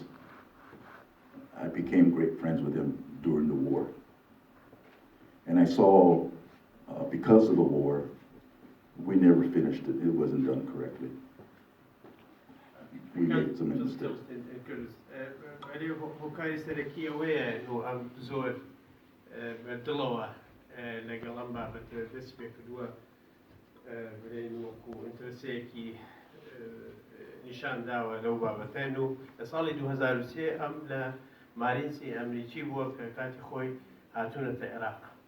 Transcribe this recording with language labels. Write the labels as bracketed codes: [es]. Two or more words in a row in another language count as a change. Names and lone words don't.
[en] I became great friends with them during the war. And I saw, because of the war, we never finished it. It wasn't done correctly. We made some mistakes. [ckb] ولی هۆکاری سەرەکی ئەوەیە و ئەم زۆر بەدڵەوە لەگەڵ ئەم بابەتە دەست پێ کردووە بڵێن وەکو ئینترەسەیەکی نیشان داوە لەو بابەتەن و لە ساڵی 2003 ئەم لە مارینسی ئەمریکی بووە کە کاتی خۆی هاتوونەتە عێراق.